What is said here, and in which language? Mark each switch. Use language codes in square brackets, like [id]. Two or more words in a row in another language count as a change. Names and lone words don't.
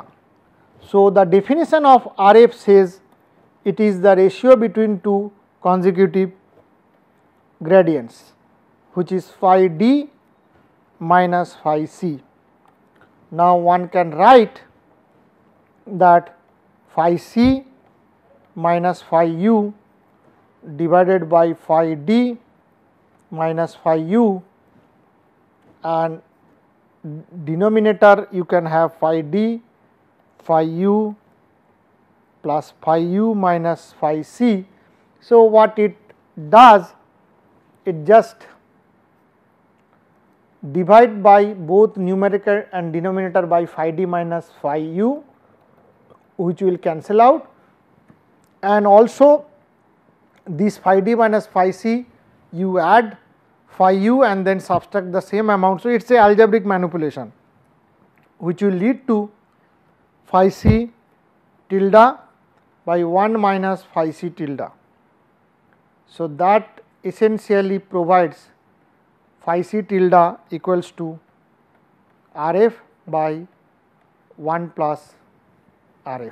[en] So, the definition of RF says it is the ratio between two consecutive gradients, which is phi d minus phi c. Now, one can write that phi c minus phi u divided by phi d minus phi u, and denominator you can have phi d, phi u plus phi u minus phi c. So, what it does, it just divide by both numerator and denominator by phi d minus phi u, which will cancel out, and also this phi d minus phi c you add phi u and then subtract the same amount. So, it is a algebraic manipulation which will lead to phi c tilde by 1 minus phi c tilde. So, that essentially provides phi c tilde equals to RF by 1 plus RF.